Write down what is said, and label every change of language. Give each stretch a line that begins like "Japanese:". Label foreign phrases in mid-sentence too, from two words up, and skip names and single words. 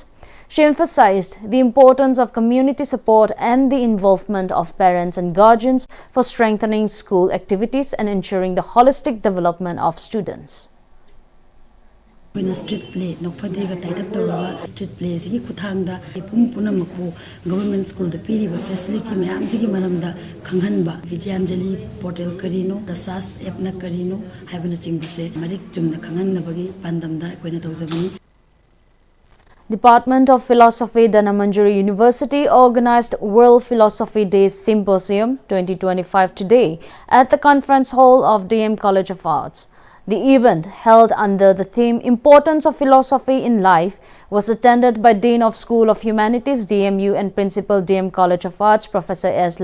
English: She emphasized the importance of community support and the involvement of parents and guardians for strengthening school activities and ensuring the holistic development of students. Street play
Manipuri: no fadiga taitap toraga
English: street play
Manipuri: sigi kuthangda ipum punamaku
English: government school
Manipuri: the piriba facility mayam sigi malamda khanghanba Vidyanjali portal karino rasas app na karino haibana chingbase marik chumna khanghanna bagi pandamda koina tawjabani.
English: Department of Philosophy, Dhanamandjari University organized World Philosophy Day Symposium 2025 today at the conference hall of DM College of Arts. The event, held under the theme Importance of Philosophy in Life, was attended by Dean of School of Humanities, DMU, and Principal DM College of Arts, Professor S.